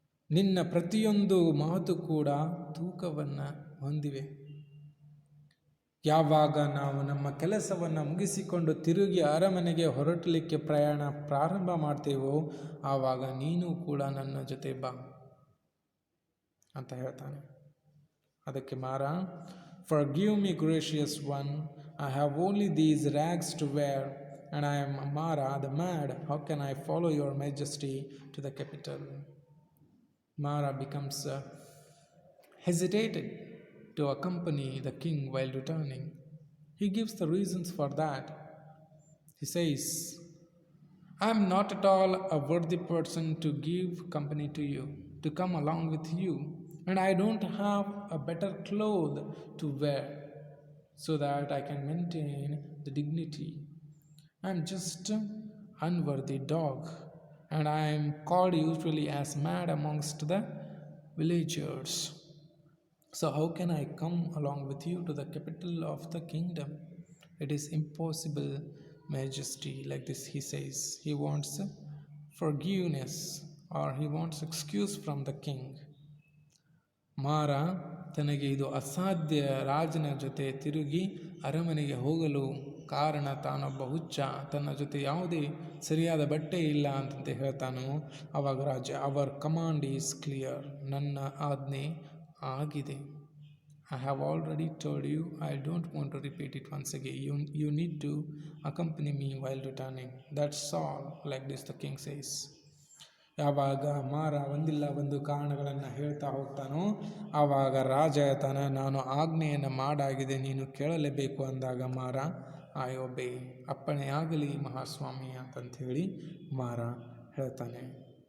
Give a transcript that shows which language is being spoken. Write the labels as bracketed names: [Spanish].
[Kannada] ನಿನ್ನ ಪ್ರತಿಯೊಂದು ಮಾತು ಕೂಡ ತೂಕವನ್ನು ಹೊಂದಿವೆ. ಯಾವಾಗ ನಾವು ನಮ್ಮ ಕೆಲಸವನ್ನು ಮುಗಿಸಿಕೊಂಡು ತಿರುಗಿ ಅರಮನೆಗೆ ಹೊರಟಲಿಕ್ಕೆ ಪ್ರಯಾಣ ಪ್ರಾರಂಭ ಮಾಡ್ತೇವೋ ಆವಾಗ ನೀನು ಕೂಡ ನನ್ನ ಜೊತೆ ಬಾ ಅಂತ ಹೇಳ್ತಾನೆ. ಅದಕ್ಕೆ [English] Mara, "Forgive me, gracious one, I have only these rags to wear, and I am Mara the mad. How can I follow your majesty to the capital?" Mara becomes hesitated to accompany the king while returning. He gives the reasons for that. He says, "I am not at all a worthy person to give company to you, to come along with you, and I don't have a better cloth to wear so that I can maintain the dignity. I am just an unworthy dog, and I am called usually as mad amongst the villagers. So how can I come along with you to the capital of the kingdom? It is impossible, majesty." Like this he says. He wants forgiveness, or he wants excuse from the king. [Kannada] ಮಾರ ತನಗೆ ಇದು ಅಸಾಧ್ಯ ರಾಜನ ಜೊತೆ ತಿರುಗಿ ಅರಮನೆಗೆ ಹೋಗಲು ಕಾರಣ ತಾನೊಬ್ಬ ಹುಚ್ಚ, ತನ್ನ ಜೊತೆ ಯಾವುದೇ ಸರಿಯಾದ ಬಟ್ಟೆ ಇಲ್ಲ ಅಂತಂತೆ ಹೇಳ್ತಾನೋ. ಆವಾಗ ರಾಜ, [English] "Our command is clear." [Kannada] ನನ್ನ ಆಜ್ಞೆ ಆಗಿದೆ. [English] "I have already told you. I don't want to repeat it once again. You need to accompany me while returning. That's all." Like this the king says. [Kannada] ಯಾವಾಗ ಮಾರ ಒಂದಿಲ್ಲ ಒಂದು ಕಾರಣಗಳನ್ನು ಹೇಳ್ತಾ ಹೋಗ್ತಾನೋ ಆವಾಗ ರಾಜ ಹೇಳ್ತಾನೆ, "ನಾನು ಆಜ್ಞೆಯನ್ನು ಮಾಡಾಗಿದೆ, ನೀನು ಕೇಳಲೇಬೇಕು." ಅಂದಾಗ ಮಾರ, [English] "I obey, [Kannada] ಅಪ್ಪಣೆ ಆಗಲಿ ಮಹಾಸ್ವಾಮಿ" ಅಂತಂಥೇಳಿ ಮಾರ ಹೇಳ್ತಾನೆ.